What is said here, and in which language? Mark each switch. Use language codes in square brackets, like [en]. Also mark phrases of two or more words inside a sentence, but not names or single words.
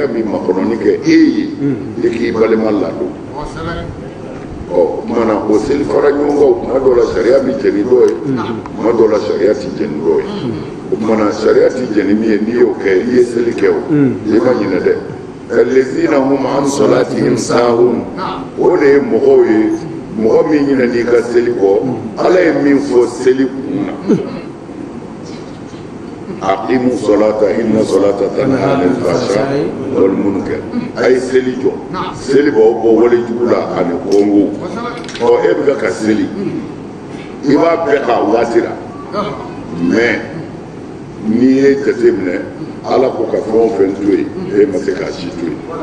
[bm] bɛ makɔnɔni kɛ e ye e k'i balima ladon ɔ kumana o seli fara ɲɔgɔn kan tuma dɔw la sariya bɛ jɛni dɔ ye tuma dɔw la sariya tɛ jɛni dɔ ye o kumana sariya tɛ jɛni min ye n'i y'o kɛ i ye seli kɛ o i ma ɲinɛ dɛ [ar] الذين هم عن صلاتهم ساهون [bm] o de ye mɔgɔw ye mɔgɔ min ɲinɛ n'i ka seli kɔ ala ye min fɔ seli kun na [ar] أقيموا الصلاة إن الصلاة تنهى عن الفحشاء والمنكر [bm] a ye seli jɔ seli b'aw bɔ walejugu la ani kɔngo ɔ e bɛ ka seli i b'a bɛɛ ka waati la mais n'i ye jateminɛ ala ko ka fɛn o fɛn to yen e ma se k'a si to yen